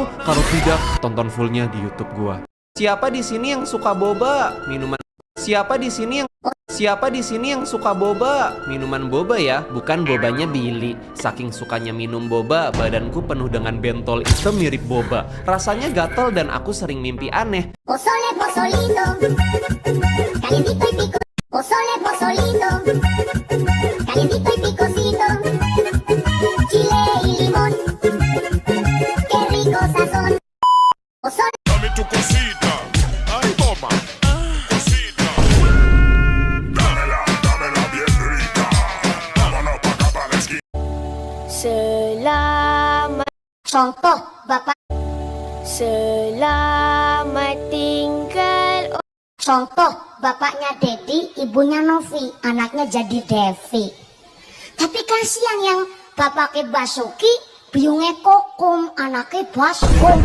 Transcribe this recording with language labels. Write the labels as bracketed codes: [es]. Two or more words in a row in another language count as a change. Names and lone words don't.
[id] Kalau tidak, tonton fullnya di YouTube gua. Siapa di sini yang suka boba? Minuman. Siapa di sini yang suka boba? Minuman boba ya, bukan bobanya Billy. Saking sukanya minum boba, badanku penuh dengan bentol hitam mirip boba. Rasanya gatel dan aku sering mimpi aneh. [es] Pozole, pozolito, calientito y pico. Pozole, pozolito, calientito y picosito. Chile y limón, qué rico sazón. Pozole. Dame tu cosita, ay toma, cosita. Dámela bien rica. Vámonos pa' acá pa' la esquina. [id] Selamat Contoh bapak. Selamat tinggal. Contoh bapaknya Dedi, ibunya Novi, anaknya jadi Devi. Tapi kasihan yang bapaknya Basuki, biungnya Kokum, anaknya Baskom.